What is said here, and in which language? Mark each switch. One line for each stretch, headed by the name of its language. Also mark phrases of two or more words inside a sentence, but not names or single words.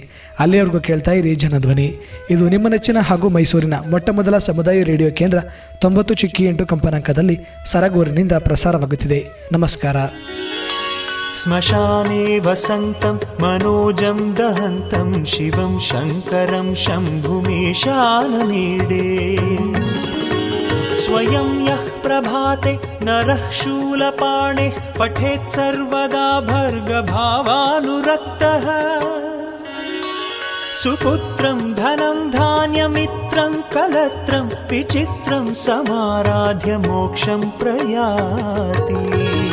Kannada: ಅಲ್ಲಿಯವರೆಗೂ ಕೇಳ್ತಾ ಇರಿ ಜನಧ್ವನಿ. ಇದು ನಿಮ್ಮ ನೆಚ್ಚಿನ ಹಾಗೂ ಮೈಸೂರಿನ ಮೊಟ್ಟಮೊದಲ ಸಮುದಾಯ ರೇಡಿಯೋ ಕೇಂದ್ರ 90.8 ಕಂಪನಾಂಕದಲ್ಲಿ ಸರಗೂರಿನಿಂದ ಪ್ರಸಾರವಾಗುತ್ತಿದೆ. ನಮಸ್ಕಾರ.
Sanskrit: ಸ್ಮಶಾನೆ ವಸಂತಂ ಮನೋಜಂ ದಹಂತಂ ಶಿವಂ ಶಂಕರಂ ಶಂಭುಮೇಶಾನಮೀಡೆ ಸ್ವಯಂ ಯಃ ಪ್ರಭಾತೆ ನರಃ ಶೂಲಪಾಣೆ ಪಠೇತ್ ಸರ್ವದಾ ಭರ್ಗಭಾವಾನುರಕ್ತಃ ಸುಪುತ್ರಂ ಧನಂ ಧಾನ್ಯಮಿತ್ರಂ ಕಲತ್ರಂ ವಿಚಿತ್ರಂ ಸಮಾರಾಧ್ಯ ಮೋಕ್ಷಂ ಪ್ರಯಾತಿ.